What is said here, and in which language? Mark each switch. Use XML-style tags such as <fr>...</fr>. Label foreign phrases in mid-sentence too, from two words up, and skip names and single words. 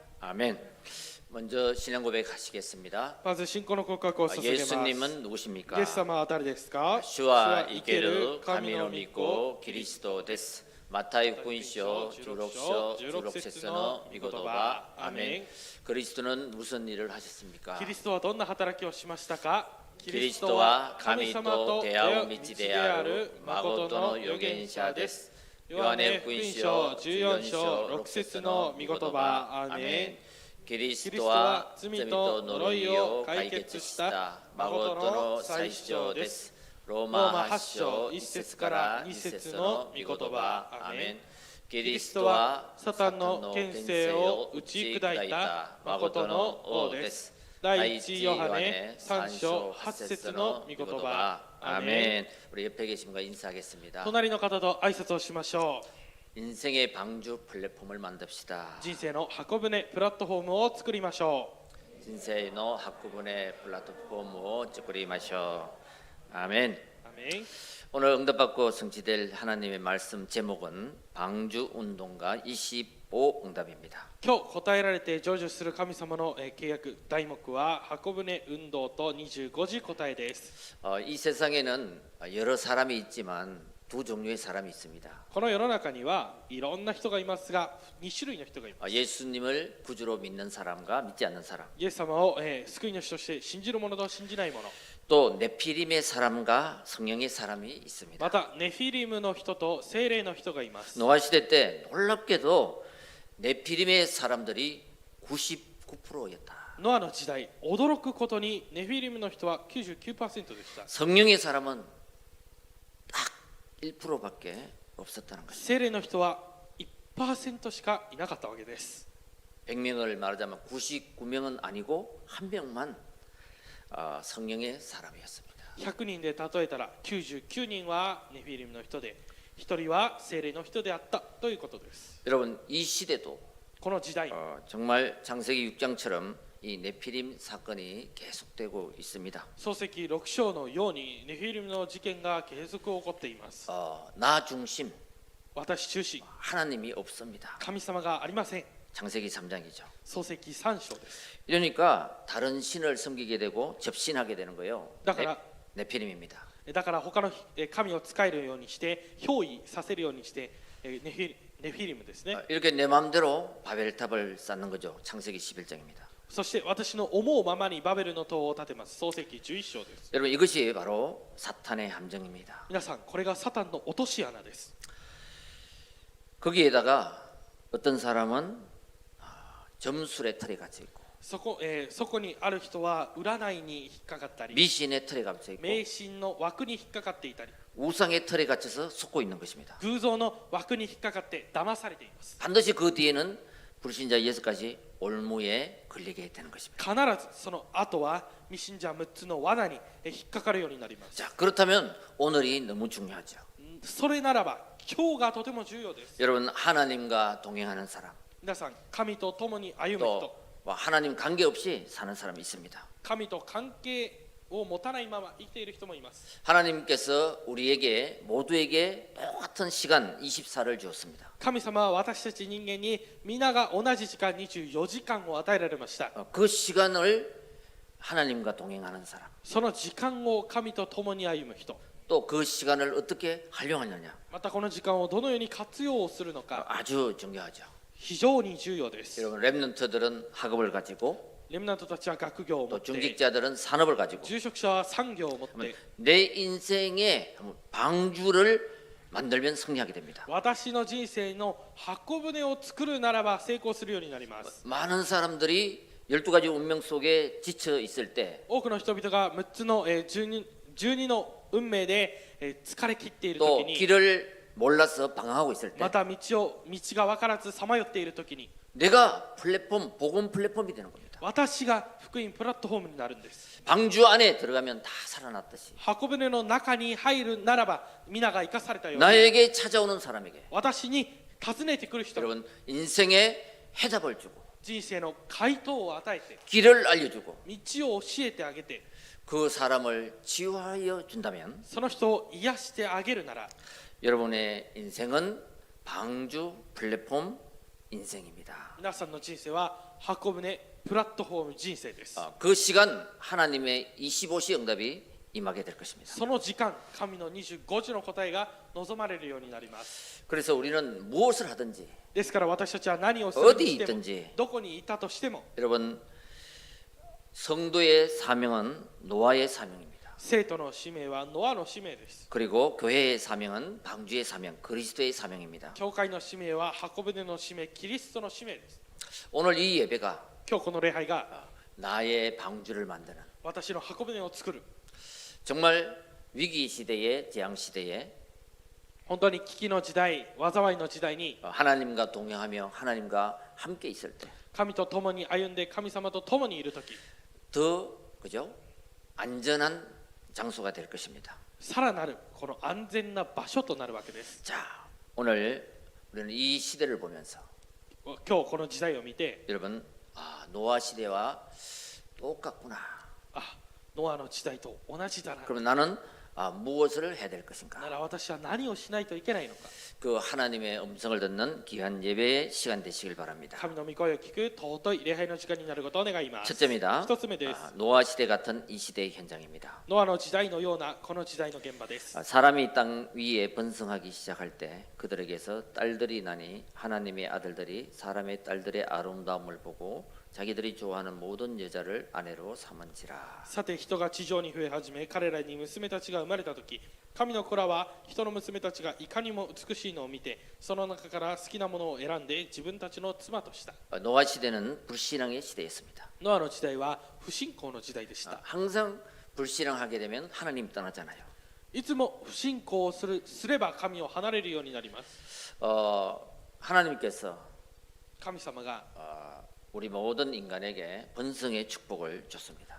<ko>아멘. 먼저 신앙 고백하시겠습니다.</ko> <ja>まず信仰の告白を捧げます。</ja> <ko>예수님은 누구십니까?</ko> <ja>イエス様は誰ですか？主は生ける神の 믿고 キリストです. 마타이 福音書 16節の御言葉。</ja> <ko>아멘. 그리스도는 무슨 일을 하셨습니까?</ko> <ja>キリストはどんな働きをしましたか？キリストは神と出会う道である誠の預言者です。ヨハネ福音書14章6節の御言葉。アメン。キリストは罪と呪いを解決した誠の最初です。ローマ8章1節から2節の御言葉。アメン。キリストはサタンの権勢を打ち砕いた誠の王です。第1ヨハネ3章8節の御言葉。</ja> <ko>アメン。우리 옆에 계신 분과 인사하겠습니다.</ko> <ja>隣の方と挨拶をしましょう。</ja> <ko>인생의 방주 플랫폼을 만듭시다.</ko> <ja>人生の箱舟プラットフォームを作りましょう。</ja> <ko>인생의 한꺼번에 플랫폼을 만들어 아멘. 아멘. 오늘 응답받고 성취될 하나님의 말씀 제목은 방주 운동가 25 응답입니다.</ko> <ja>今日答えられて成就する神様の契約題目は箱舟運動と25時答えです。</ja> <ko>이 세상에는 여러 사람이 있지만 두 종류의 사람이 있습니다.</ko> <ja>この世の中にはいろんな人がいますが、2種類の人がいます。</ja> <ko>예수님을 구주로 믿는 사람과 믿지 않는 사람.</ko> <ja>イエス様を救い主として信じる者と信じない者。</ja> <ko>또 네피림의 사람과 성령의 사람이 있습니다.</ko> <ja>またネフィリムの人と聖霊の人がいます。</ja> <ko>노아 시대 때 놀랍게도 네피림의 사람들이 99%였다.</ko> <ja>ノアの時代、驚くことにネフィリムの人は 99% でした。</ja> <ko>성령의 사람은 딱 1%밖에 없었다는 것입니다.</ko> <ja>聖霊の人は 1% しかいなかったわけです。</ja> <ko>100명을 말하자면 99명은 아니고 한 명만 성령의 사람이었습니다.</ko> <ja>100 人で例えたら99人はネフィリムの人で、1人は聖霊の人であったということです。</ja> <ko>여러분 이 시대도</ko> <ja>この時代、</ja> <ko>정말 창세기 6장처럼 이 네피림 사건이 계속되고 있습니다.</ko> <ja>創世記6章のようにネフィリムの事件が継続起こっています。</ja> <ko>나 중심</ko> <ja>私中心、</ja> <ko>하나님이 없습니다.</ko> <ja>神様がありません。</ja> <ko>창세기 3장이죠.</ko> <ja>創世記3章です。</ja> <ko>이러니까 다른 신을 섬기게 되고 접신하게 되는 거예요. 네피림입니다.</ko> <ja>だから他の神を使えるようにして憑依させるようにしてネフィリムですね。</ja> <ko>이렇게 내 마음대로 바벨탑을 쌓는 거죠. 창세기 11장입니다.</ko> <ja>そして私の思うままにバベルの塔を建てます。創世記11章です。</ja> <ko>여러분 이것이 바로 사탄의 함정입니다.</ko> <ja>皆さん、これがサタンの落とし穴です。</ja> <ko>거기에다가 어떤 사람은 점술의 틀에 갇혀 있고</ko> <ja>そこにある人は占いに引っかかったり、</ja> <ko>미신의 틀에 갇혀 있고</ko> <ja>迷信の枠に引っかかっていたり、</ja> <ko>우상의 틀에 갇혀서 속고 있는 것입니다.</ko> <ja>偶像の枠に引っかかって騙されています。</ja> <ko>반드시 그 뒤에는 불신자 6가지 올무에 걸리게 되는 것입니다.</ko> <ja>必ずその後は未信者6つの罠に引っかかるようになります。</ja> <ko>자, 그렇다면 오늘이 너무 중요하죠.</ko> <ja>それならば今日がとても重要です。</ja> <ko>여러분 하나님과 동행하는 사람</ko> <ja>皆さん、神と共に歩む人、</ja> <ko>또 하나님 관계없이 사는 사람이 있습니다.</ko> <ja>神と関係を持たないまま生きている人もいます。</ja> <ko>하나님께서 우리에게 모두에게 똑같은 시간 24를 주었습니다.</ko> <ja>神様は私たち人間に皆が同じ時間24時間を与えられました。</ja> <ko>그 시간을 하나님과 동행하는 사람</ko> <ja>その時間を神と共に歩む人、</ja> <ko>또 그 시간을 어떻게 활용하느냐</ko> <ja>またこの時間をどのように活用するのか</ja> <ko>아주 중요하죠.</ko> <ja>非常に重要です。</ja> <ko>여러분 렘넌트들은 학업을 가지고</ko> <ja>レムナントたちは学業を持</ja> <ko>또</ko> <ja>って、</ja> <ko>중직자들은 산업을 가지고</ko> <ja>住職者は産業を持って、</ja> <ko>내 인생의 방주를 만들면 승리하게 됩니다.</ko> <ja>私の人生の箱舟を作るならば成功するようになります。</ja> <ko>많은 사람들이 12가지 운명 속에 지쳐 있을 때</ko> <ja>多くの人々が6つの12の運命で疲れ切っている</ja> <ko>또</ko> <ja>時に、</ja> <ko>길을 몰라서 방황하고 있을 때</ko> <ja>また道が分からずさまよっている時に、</ja> <ko>내가 플랫폼, 복음 플랫폼이 되는 겁니다.</ko> <ja>私が福音プラットフォームになるんです。</ja> <ko>방주 안에 들어가면 다 살아났듯이</ko> <ja>箱舟の中に入るならば皆が生かされたように、</ja> <ko>나에게 찾아오는 사람에게</ko> <ja>私に訪ねてくる人、</ja> <ko>여러분 인생의 해답을 주고</ko> <ja>人生の回答を与えて</ja> <ko>길을 알려주고</ko> <ja>道を教えてあげて、</ja> <ko>그 사람을 치유하여 준다면</ko> <ja>その人を癒してあげるなら、</ja> <ko>여러분의 인생은 방주 플랫폼 인생입니다.</ko> <ja>皆さんの人生は箱舟プラットフォーム人生です。</ja> <ko>그 시간 하나님의 25시 응답이 임하게 될 것입니다.</ko> <ja>その時間、神の25時の答えが望まれるようになります。</ja> <ko>그래서 우리는 무엇을 하든지</ko> <ja>ですから私たちは何をするにしても</ja> <ko>어디있든지</ko> <ja>どこにいたとしても</ja> <ko>여러분 성도의 사명은 노아의 사명입니다.</ko> <ja>生徒の使命はノアの使命です。</ja> <ko>그리고 교회의 사명은 방주의 사명, 그리스도의 사명입니다.</ko> <ja>教会の使命は箱舟の使命、キリストの使命です。</ja> <ko>오늘 이 예배가</ko> <ja>今日この礼拝が</ja> <ko>나의 방주를 만드는</ko> <ja>私の箱舟を作る、</ja> <ko>정말 위기 시대에 재앙 시대에</ko> <ja>本当に危機の時代、災いの時代に</ja> <ko>하나님과 동행하며 하나님과 함께 있을 때</ko> <ja>神と共に歩んで神様と共にいるとき、</ja> <ko>더 그죠? 안전한 장소가 될 것입니다.</ko> <ja>さらなるこの安全な場所となるわけです。</ja> <ko>자, 오늘 우리는 이 시대를 보면서</ko> <ja>今日この時代を見て、</ja> <ko>여러분 노아 시대와 똑같구나.</ko> <ja>あ、ノアの時代と同じだな。</ja> <ko>그러면 나는 무엇을 해야 될</ko> <ja>な</ja> <ko>것인가?</ko> <ja>ら私は何をしないといけないのか。</ja> <ko>그 하나님의 음성을 듣는 귀한 예배의 시간 되시길 바랍니다.</ko> <ja>神の御声を聞く尊い礼拝の時間になることを願います。</ja> <ko>첫째입니다.</ko> <ja>一つ目です。</ja> <ko>노아 시대 같은 이 시대의 현장입니다.</ko> <ja>ノアの時代のようなこの時代の現場です。</ja> <ko>사람이 땅 위에 번성하기 시작할 때 그들에게서 딸들이 나니 하나님의 아들들이 사람의 딸들의 아름다움을 보고 자기들이 좋아하는 모든 여자를 아내로 삼은지라.</ko> <ja>さて人が地上に増え始め、彼らに娘たちが生まれたとき、神の子らは人の娘たちがいかにも美しいのを見て、その中から好きなものを選んで自分たちの妻とした。</ja> <ko>노아 시대는 불신앙의 시대였습니다.</ko> <ja>ノアの時代は不信仰の時代でした。</ja> <ko>항상 불신앙하게 되면 하나님 떠나잖아요.</ko> <ja>いつも不信仰をすれば神を離れるようになります。</ja> <ko>하나님께서</ko> <ja>神様が</ja> <ko>우리 모든 인간에게 번성의 축복을 줬습니다.</ko>